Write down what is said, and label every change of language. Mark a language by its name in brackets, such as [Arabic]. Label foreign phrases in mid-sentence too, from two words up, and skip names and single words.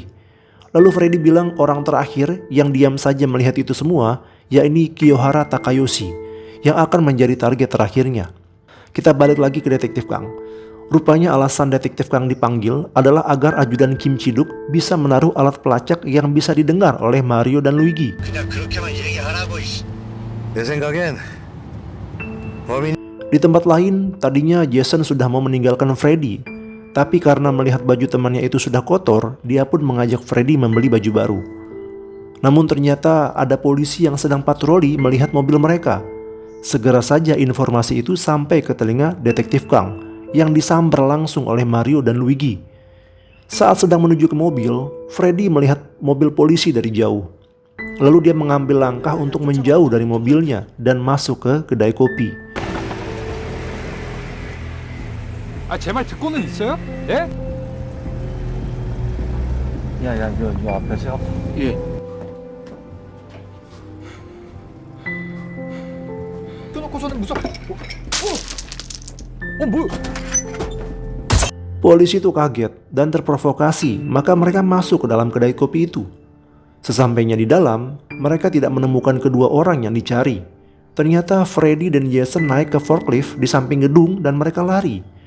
[Indonesian] Lalu Freddy bilang orang terakhir yang diam saja melihat itu semua, yakni Kiyohara Takayoshi, yang akan menjadi target terakhirnya. Kita balik lagi ke Detektif Kang. Rupanya alasan Detektif Kang dipanggil adalah agar ajudan Kim Ciduk bisa menaruh alat pelacak yang bisa didengar oleh Mario dan Luigi. [Korean] 내 생각엔 범인 [Indonesian] Di tempat lain, tadinya Jason sudah mau meninggalkan Freddy. Tapi karena melihat baju temannya itu sudah kotor, dia pun mengajak Freddy membeli baju baru. Namun ternyata ada polisi yang sedang patroli melihat mobil mereka. Segera saja informasi itu sampai ke telinga Detektif Kang yang disambar langsung oleh Mario dan Luigi. Saat sedang menuju ke mobil, Freddy melihat mobil polisi dari jauh. Lalu dia mengambil langkah untuk menjauh dari mobilnya dan masuk ke kedai kopi. [Korean] 제 말 듣고는 있어요? 예? 야야 요 앞에 세워. 예. 껴놓고서는 무슨? 뭐? [Indonesian] Polisi itu kaget dan terprovokasi, maka mereka masuk ke dalam kedai kopi itu. Sesampainya di dalam, mereka tidak menemukan kedua orang yang dicari. Ternyata Freddy dan Jason naik ke forklift di samping gedung dan mereka lari.